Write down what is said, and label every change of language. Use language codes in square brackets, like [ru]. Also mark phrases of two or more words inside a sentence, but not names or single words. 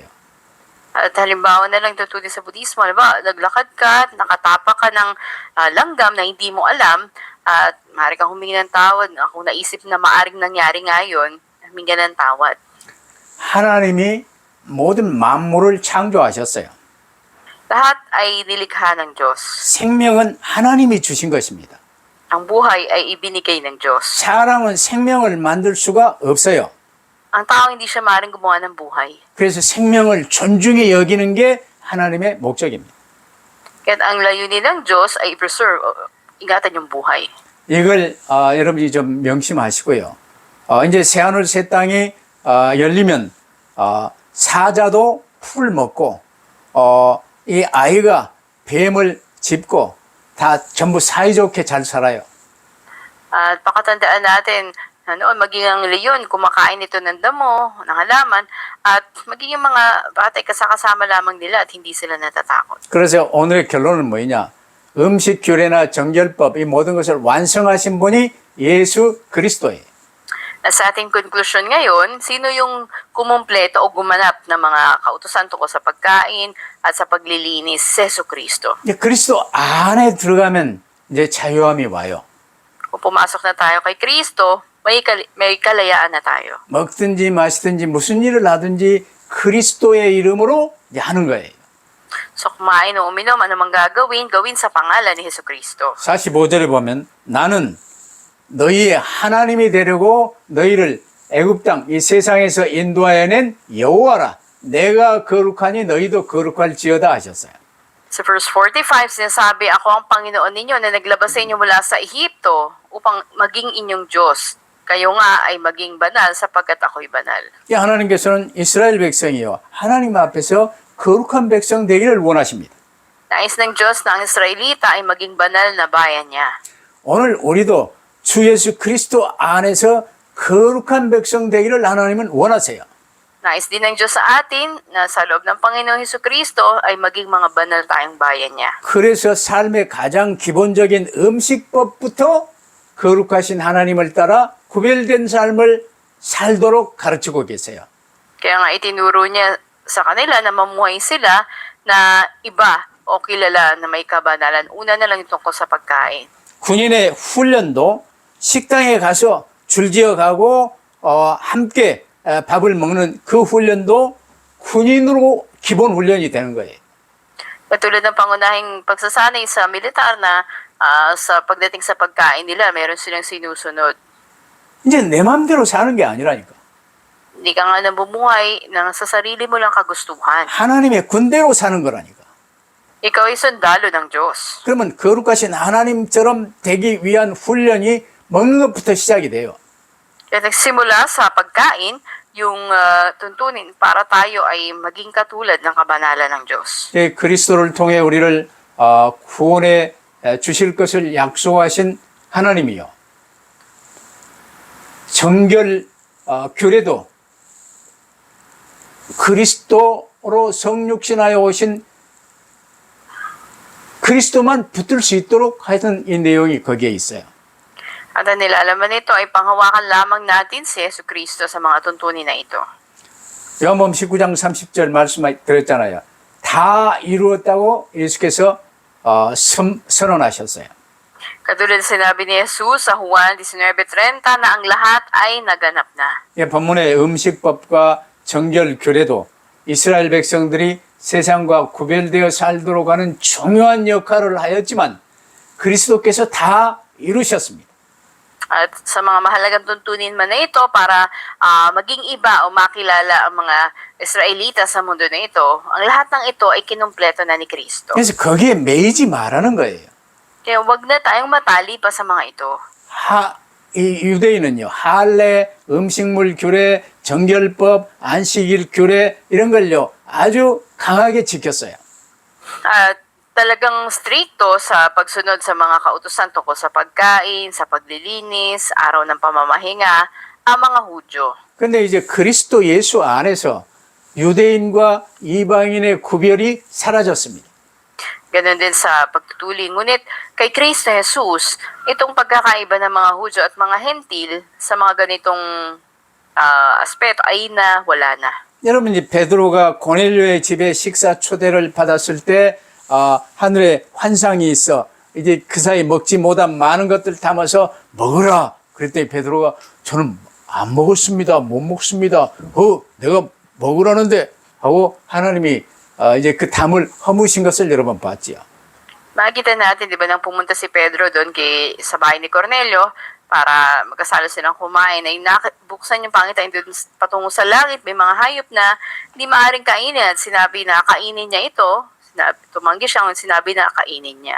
[tl] At halimbawa na lang tutuli sa Budismo, halimbawa, naglakad ka at nakatapak ka ng langgam na hindi mo alam at maaari kang humingi ng tawad. Kung naisip na maaring nangyari ngayon, humingi ng tawad. [ko] 하나님이 모든 만물을 창조하셨어요. [tl] Lahat ay nilikha ng Diyos. [ko] 생명은 하나님이 주신 것입니다. [tl] Ang buhay ay ibinigay ng Diyos. [ko] 사람은 생명을 만들 수가 없어요. [tl] Ang tao hindi siya maaaring gumawa ng buhay. [ko] 그래서 생명을 존중히 여기는 게 하나님의 목적입니다. [tl] Kaya ang layunin ng Diyos ay i-preserve, ingatan yung buhay. [ko] 이걸 여러분이 좀 명심하시고요. 이제 새하늘 새 땅이 열리면 사자도 풀 먹고 이 아이가 뱀을 짚고 다 전부 사이좋게 잘 살아요. [tl] At pakatandaan natin na noon maging ang leyon, kumakain ito ng damo, ng halaman, at maging yung mga batay kasama lamang nila at hindi sila natatakot. [ko] 그래서 오늘의 결론은 뭐냐? 음식 규례나 정결법 이 모든 것을 완성하신 분이 예수 그리스도예요. [tl] At sa ating conclusion ngayon, sino yung kumumpleto o gumanap ng mga kautusan tungkol sa pagkain at sa paglilinis? Jesucristo. [ko] 이제 그리스도 안에 들어가면 이제 자유함이 와요. [tl] Kung pumasok na tayo kay Kristo, may kalayaan na tayo. [ko] 먹든지 마시든지 무슨 일을 하든지 그리스도의 이름으로 이제 하는 거예요. [tl] So kumain o uminom, anumang gawin sa pangalan ni Jesucristo. [ko] 45절에 보면 나는 너희의 하나님이 되려고 너희를 애굽 땅 이 세상에서 인도하여 낸 여호와라 내가 거룩하니 너희도 거룩할지어다 하셨어요. [tl] Sa verse 45, sinasabi, ako ang Panginoon ninyo na naglabas sa inyo mula sa Ehipto upang maging inyong Diyos. Kayo nga ay maging banal sapagkat ako'y banal. [ko] 이 하나님께서는 이스라엘 백성이요 하나님 앞에서 거룩한 백성 되기를 원하십니다. [tl] Nais ng Diyos na ang Israelita ay maging banal na bayan niya. [ko] 오늘 우리도 주 예수 그리스도 안에서 거룩한 백성 되기를 하나님은 원하세요. [tl] Nais din ng Diyos sa atin na sa loob ng Panginoong Hesukristo ay maging mga banal tayong bayan niya. [ko] 그래서 삶의 가장 기본적인 음식법부터 거룩하신 하나님을 따라 구별된 삶을 살도록 가르치고 계세요. [tl] Kaya nga itinuro niya sa kanila na mamuhay sila na iba o kilala na may kabanalan. Una na lang yung tungkol sa pagkain. [ko] 군인의 훈련도 식당에 가서 줄지어 가고 함께 밥을 먹는 그 훈련도 군인으로 기본 훈련이 되는 거예요. [tl] Katulad ng pangunahing pagsasanay sa militar na sa pagdating sa pagkain nila, meron silang sinusunod. [ko] 이제 내 마음대로 사는 게 아니라니까. [tl] Hindi ka nga namumuhay ng sa sarili mo lang kagustuhan. [ko] 하나님의 군대로 사는 거라니까. [tl] Ikaw ay sundalo ng Diyos. [ko] 그러면 거룩하신 하나님처럼 되기 위한 훈련이 먹는 것부터 시작이 돼요. [tl] Kaya nagsimula sa pagkain, yung tuntunin para tayo ay maging katulad ng kabanalan ng Diyos. [ko] 그리스도를 통해 우리를 구원해 주실 것을 약속하신 하나님이요. 정결 교례도 그리스도로 성육신하여 오신 그리스도만 붙들 수 있도록 하여튼 이 내용이 거기에 있어요. [tl] At ang nilalaman nito ay panghawakan lamang natin si Yesu Cristo sa mga tuntunin na ito. [ko] 요한복음 19장 30절 말씀 드렸잖아요. 다 이루었다고 예수께서 선언하셨어요. [tl] Katulad sinabi ni Jesus sa Juan 19:30 na ang lahat ay naganap na. [ko] 본문의 음식법과 정결 교례도 이스라엘 백성들이 세상과 구별되어 살도록 하는 중요한 역할을 하였지만 그리스도께서 다 이루셨습니다. [tl] At sa mga mahalagang tuntunin man na ito para maging iba o makilala ang mga Israelita sa mundo na ito, ang lahat ng ito ay kinumpleto na ni Kristo. [ko] 그래서 거기에 매이지 말라는 거예요. [tl] Kaya wag na tayong matali pa sa mga ito. [ko] 이 유대인은요, 할례, 음식물 규례, 정결법, 안식일 규례 이런 걸요 아주 강하게 지켰어요. [tl] At talagang stricto sa pagsunod sa mga kautusan tungkol sa pagkain, sa paglilinis, araw ng pamamahinga, ang mga Hudyo. [ko] 근데 이제 그리스도 예수 안에서 유대인과 이방인의 구별이 사라졌습니다. [tl] Ganon din sa pagtutuli. Ngunit kay Kristo Jesus, itong pagkakaiba ng mga Hudyo at mga Hentil sa mga ganitong aspeto ay wala na. [ko] 여러분 이제 베드로가 고넬료의 집에 식사 초대를 받았을 때 하늘에 환상이 있어 이제 그 사이 먹지 못한 많은 것들 담아서 먹으라. 그랬더니 베드로가 저는 안 먹었습니다. 못 먹습니다. 내가 먹으라는데 하고 하나님이 이제 그 담을 허무신 것을 여러 번 봤지요. [tl] Makikita natin, di ba, nang pumunta si Pedro doon sa bahay ni Cornelio para magkasalo silang kumain, ay buksan yung pangitain doon patungo sa langit, may mga hayop na hindi maaaring kainin at sinabi na kainin niya ito. tumanggi siya nung sinabi na kainin niya.